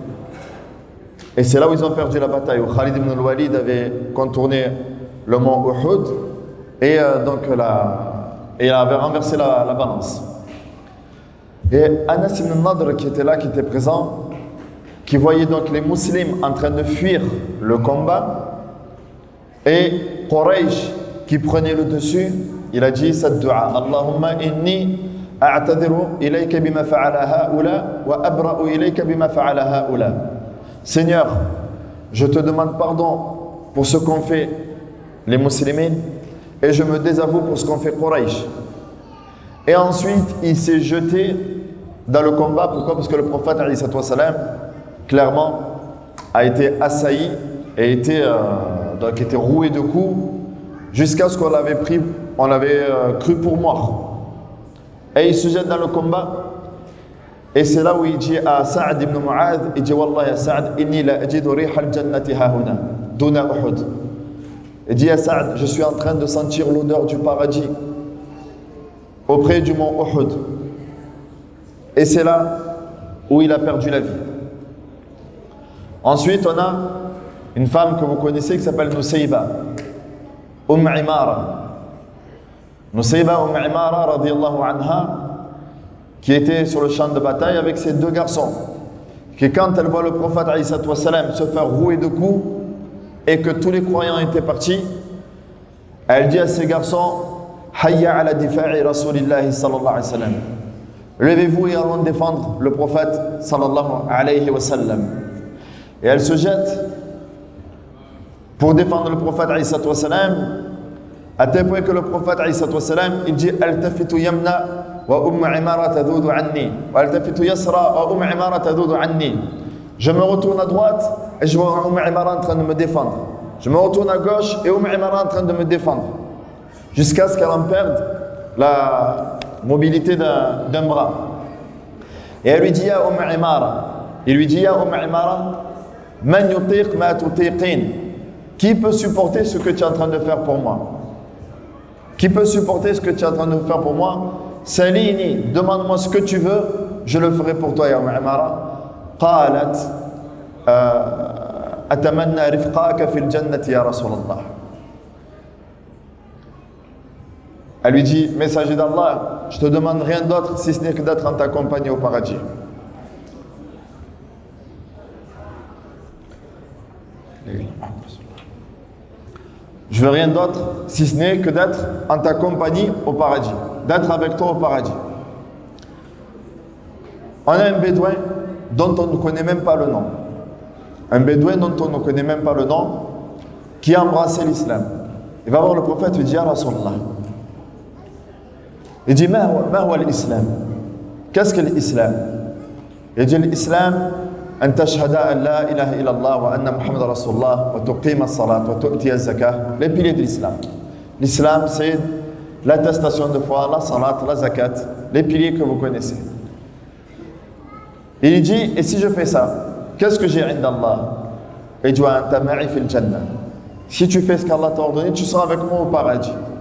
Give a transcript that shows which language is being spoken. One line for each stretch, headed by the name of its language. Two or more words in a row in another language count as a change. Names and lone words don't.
French: Et c'est là où ils ont perdu la bataille, où Khalid ibn al-Walid avait contourné le mont Uhud et il avait renversé la balance. Et Anas ibn al-Nadr qui était là, qui était présent, qui voyait donc les musulmans en train de fuir le combat et Quraysh qui prenait le dessus, il a dit cette dua:
Arabic: اللهم إني أعتذر إليك بما فعل هؤلاء وأبرأ إليك بما فعل هؤلاء wa abra'u ilayka bima fa'ala ha'ula.
French: Seigneur, je te demande pardon pour ce qu'ont fait les musulmans et je me désavoue pour ce qu'ont fait Quraysh. Et ensuite, il s'est jeté dans le combat. Pourquoi? Parce que le prophète, clairement, a été assailli et était roué de coups jusqu'à ce qu'on l'avait pris, on l'avait cru pour mort. Et il se jette dans le combat. Et c'est là où il dit à Sa'd ibn Mu'adh, il dit:
Arabic: والله يا سعد إني لأجد ريح الجنة هاهنا دون أحد.
French: Il dit à Sa'd, je suis en train de sentir l'odeur du paradis auprès du mont Uhud. Et c'est là où il a perdu la vie. Ensuite, on a une femme que vous connaissez qui s'appelle Nusayba, Imara. Nusayba Imara,
Arabic: رضي الله عنها,
French: qui était sur le champ de bataille avec ses deux garçons, qui quand elle voit le prophète se faire rouer de coups et que tous les croyants étaient partis, elle dit à ses garçons:
Arabic: هيا على دفاع رسول الله صلى الله عليه وسلم.
French: Levez-vous et allons défendre le prophète
Arabic: صلى الله عليه وسلم.
French: Et elle se jette pour défendre le prophète
Arabic: عليه وسلم,
French: à tel point que le prophète
Arabic: عليه وسلم,
French: il dit:
Arabic: التفت يمنة وعمارة تذود عني والتفت يسرة وعمارة تذود عني wa altafitu yasra wa Imara tadoudu anni.
French: Je me retourne à droite et je vois Imara en train de me défendre. Je me retourne à gauche et Imara en train de me défendre. Jusqu'à ce qu'elle en perde la mobilité d'un bras. Et elle lui dit à Imara, il lui dit à Imara:
Arabic: من يطيق ما تطيقين.
French: Qui peut supporter ce que tu es en train de faire pour moi? Qui peut supporter ce que tu es en train de faire pour moi? Salini, demande-moi ce que tu veux, je le ferai pour toi, ya Imara.
Arabic: قالت أتمنى رفقتك في الجنة يا رسول الله.
French: Elle lui dit: messager d'Allah, je te demande rien d'autre si ce n'est que d'être en ta compagnie au paradis. Je veux rien d'autre si ce n'est que d'être en ta compagnie au paradis, d'être avec toi au paradis. On a un bédouin dont on ne connaît même pas le nom. Un bédouin dont on ne connaît même pas le nom, qui a embrassé l'islam. Il va voir le prophète et lui dit:
Arabic: يا رسول الله.
French: Il dit:
Arabic: ما هو
French: l'islam? Qu'est-ce que l'islam? Il dit: l'islam,
Arabic: أن تشهد أن لا إله إلا الله وأن محمدا رسول الله وتقيم الصلاة وتؤتي الزكاة.
French: Les piliers de l'islam. L'islam, c'est l'attestation de foi, la salat, la zakat, les piliers que vous connaissez. Et il dit: et si je fais ça, qu'est-ce que j'ai
Arabic: عند الله?
French: Il dit:
Arabic: أنت معي في الجنة.
French: Si tu fais ce qu'Allah t'a ordonné, tu seras avec moi au paradis.